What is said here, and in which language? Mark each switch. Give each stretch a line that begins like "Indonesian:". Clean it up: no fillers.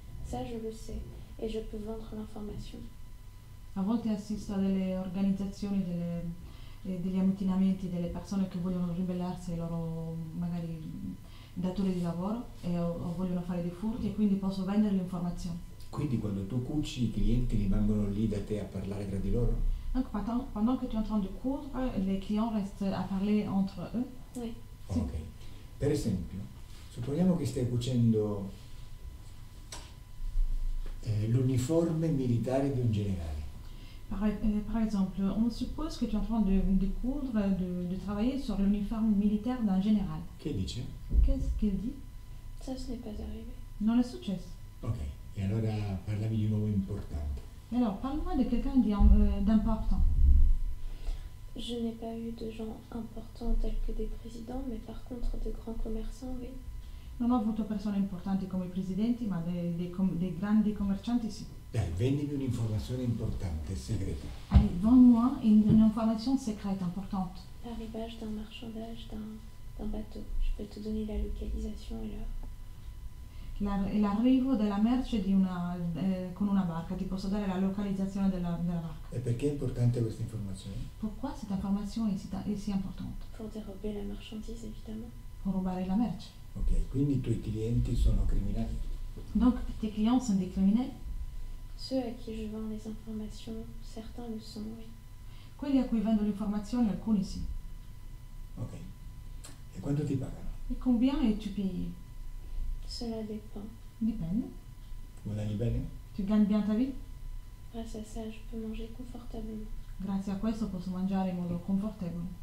French: Ça, je le sais et je peux vendre l'information.
Italian: A volte assisto a delle organizzazioni, degli ammutinamenti, delle persone che vogliono ribellarsi ai loro magari datori di lavoro o vogliono fare dei furti e quindi posso vendere l'informazione. Quindi quando tu cuci i clienti rimangono lì da te a parlare tra di loro?
French: Donc pendant que tu es en train de coudre, les clients restent à parler entre eux. Oui,
Italian: Sì. Ok. Per esempio, supponiamo che stai cucendo l'uniforme militare di un generale.
French: Par exemple, on suppose que tu es en train de coudre, de travailler sur l'uniforme militaire d'un général.
Italian: Che dice?
French: Qu'est-ce qu'il dit? ça, ce n'est pas arrivé.
Italian: Non è successo. Ok, e allora parlami di un uomo importante.
French: Et alors, parle-moi de quelqu'un d'important. Je n'ai pas eu de gens importants tels que des présidents, mais par contre de grands commerçants, oui.
Italian: Non ho avuto persone importanti come i presidenti, ma dei grandi commercianti sì. Dai, vendimi un'informazione importante, segreta.
French: Allez, vends-moi une information secrète importante. L'arrivage d'un marchandage d'un bateau. Je peux te donner la localisation et l'heure.
Italian: L'arrivo della merce con una barca, ti posso dare la localizzazione della barca. E perché è importante questa informazione?
French: Pourquoi cette information est si importante? Pour dérober la marchandise, évidemment.
Italian: Pour rubare la merce. Ok, quindi i tuoi clienti sono criminali.
French: Donc, tes clients sont des criminels? Ceux à qui je vends les informations, certains le sont, oui.
Italian: Quelli a cui vendo l'informazione, alcuni sì. Ok. E quanto ti pagano?
French: Et combien es-tu payé? Cela dépend.
Italian: Dipende. Guadagni bene?
French: Tu gagnes bien ta vie? Grâce à ça, je peux manger confortablement.
Italian: Grazie a questo posso mangiare in modo confortevole.